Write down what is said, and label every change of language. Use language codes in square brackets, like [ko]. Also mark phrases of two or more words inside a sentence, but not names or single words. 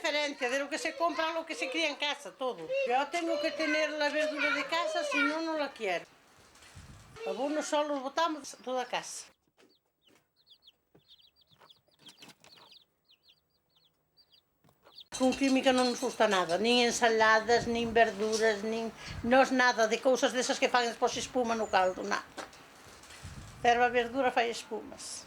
[es] diferencia de lo que se compra a lo que se cría en casa, todo. Yo tengo que tener la verdura de casa, si no, no la quiero. Algunos solo [gl] botamos toda a casa. Con química non nos gusta nada, nin ensaladas, nin verduras, nin... Nos nada de cousas desas que fan despois espuma no caldo, nada. Pero a verdura fai espumas.